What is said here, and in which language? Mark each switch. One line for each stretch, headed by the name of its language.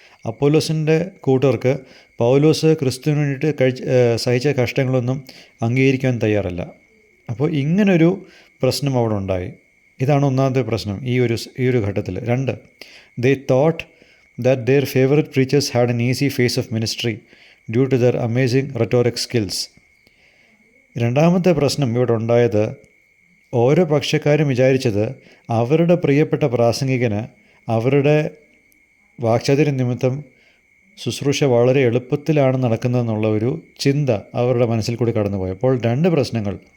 Malayalam: അപ്പൊല്ലോസിൻ്റെ കൂട്ടർക്ക് പൗലോസ് ക്രിസ്തുവിന് വേണ്ടിയിട്ട് സഹിച്ച കഷ്ടങ്ങളൊന്നും അംഗീകരിക്കാൻ തയ്യാറല്ല. അപ്പോൾ ഇങ്ങനൊരു പ്രശ്നം അവിടെ ഉണ്ടായി. ഇതാണ് ഒന്നാമത്തെ പ്രശ്നം ഈ ഒരു ഘട്ടത്തിൽ.
English: 2, they thought that their favorite preachers had an easy phase of ministry due to their amazing rhetoric skills.
Malayalam: രണ്ടാമത്തെ പ്രശ്നം ഇവിടെ ഉണ്ടായത്, ഓരോ പക്ഷക്കാരും വിചാരിച്ചത് അവരുടെ പ്രിയപ്പെട്ട പ്രാസംഗികന് അവരുടെ വാക്ചാതുര്യ നിമിത്തം ശുശ്രൂഷ വളരെ എളുപ്പത്തിലാണ് നടക്കുന്നതെന്നുള്ള ഒരു ചിന്ത അവരുടെ മനസ്സിൽ കൂടി കടന്നുപോയി. അപ്പോൾ 2 പ്രശ്നങ്ങൾ.